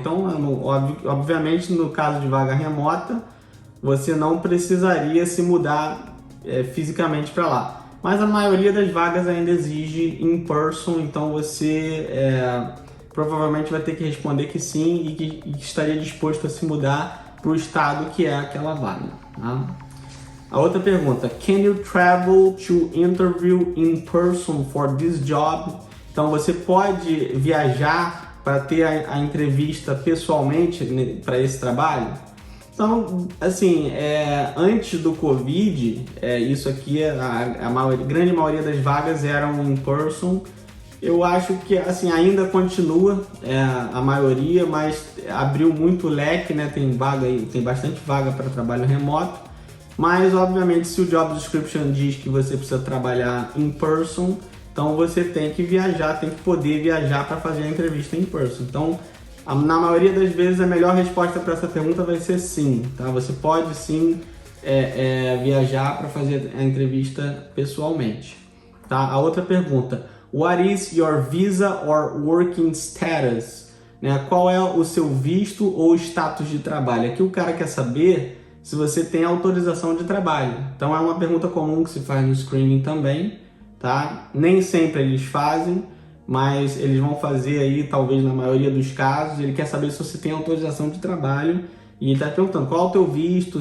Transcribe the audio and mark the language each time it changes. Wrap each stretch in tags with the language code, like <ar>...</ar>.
<pt>Então, obviamente, no caso de vaga remota, você não precisaria se mudar fisicamente para lá. Mas a maioria das vagas ainda exige in person, então você provavelmente vai ter que responder que sim e que estaria disposto a se mudar para o estado que é aquela vaga. Tá? A outra pergunta,</pt> <en>can you travel to interview in person for this job?</en> <pt>Então você pode viajar para ter a entrevista pessoalmente para esse trabalho? Então, assim, antes do Covid, isso aqui, a grande maioria das vagas eram in person. Eu acho que, assim, ainda continua a maioria, mas abriu muito leque, né? Tem bastante vaga para trabalho remoto. Mas, obviamente, se o job description diz que você precisa trabalhar in person, então você tem que viajar, tem que poder viajar para fazer a entrevista in person. Então, na maioria das vezes, a melhor resposta para essa pergunta vai ser sim, tá? Você pode sim viajar para fazer a entrevista pessoalmente, tá? A outra pergunta,</pt> <en>what is your visa or working status?</en> <pt>Né? Qual é o seu visto ou status de trabalho? Aqui o cara quer saber se você tem autorização de trabalho. Então é uma pergunta comum que se faz no screening também, tá? Nem sempre eles fazem, mas eles vão fazer aí, talvez na maioria dos casos, ele quer saber se você tem autorização de trabalho e ele está perguntando qual é o teu visto.</pt>